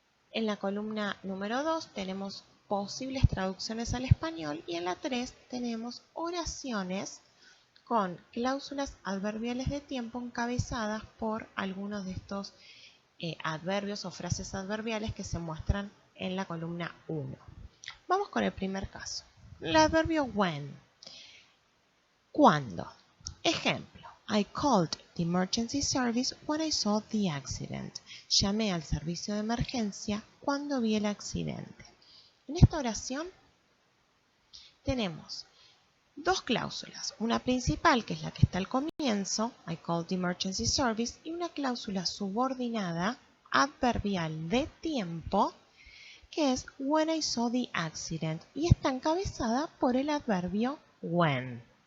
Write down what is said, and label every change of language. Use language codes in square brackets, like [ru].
[es] En la columna número 2 tenemos posibles traducciones al español y en la 3 tenemos oraciones con cláusulas adverbiales de tiempo encabezadas por algunos de estos adverbios o frases adverbiales que se muestran en la columna 1. Vamos con el primer caso. El adverbio when. ¿Cuándo? Ejemplo. [en] I called the emergency service when I saw the accident. [es] Llamé al servicio de emergencia cuando vi el accidente. En esta oración tenemos dos cláusulas. Una principal, que es la que está al comienzo, [en] I called the emergency service, [es] y una cláusula subordinada, adverbial de tiempo, que es [en] when I saw the accident, [es] y está encabezada por el adverbio when.